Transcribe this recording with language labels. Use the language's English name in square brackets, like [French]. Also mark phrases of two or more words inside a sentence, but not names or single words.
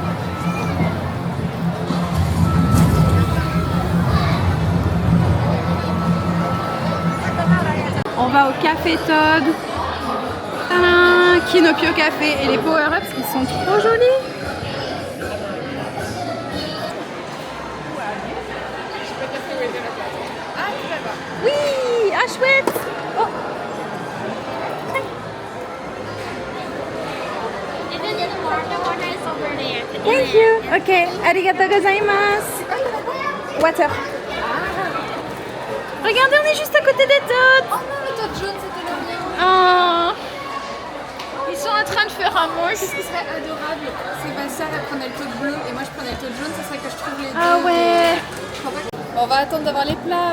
[French] On va au Café Todd. Tadam, Kinopio Café. Et les power-ups, ils sont trop jolis. Oui, ah chouette. Oh. [English] Thank you. [Japanese] Ok, ありがとうございます. [English] Water. [French] Regardez, on est juste à côté des Todd. Oh non, le Todd jaune, c'était le mien. Oh. Ils sont en train de faire un mousse. Qu'est-ce qui serait adorable? C'est ma sœur, elle prenait le Todd bleu et moi je prenais le Todd jaune, ça serait que je trouve les deux. Ah ouais. Bon, on va attendre d'avoir les plats.